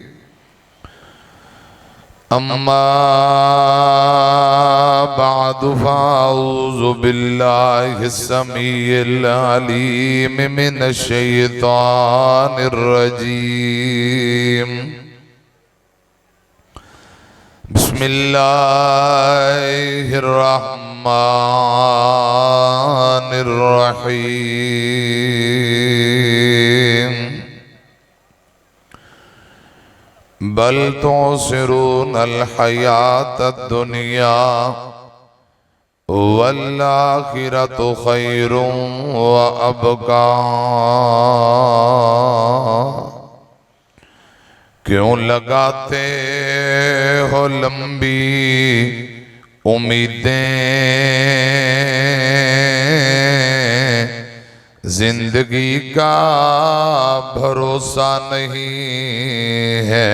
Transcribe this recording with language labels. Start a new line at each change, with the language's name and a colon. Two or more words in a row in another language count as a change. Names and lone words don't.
Arabic: أما بعد فأعوذ بالله السميع العليم من الشيطان الرجيم. بسم الله الرحمن الرحيم. بل تؤثرون الحياة الدنيا والآخرة خير وأبقى.
Urdu: کیوں لگاتے ہو لمبی امیدیں، زندگی کا بھروسہ نہیں ہے.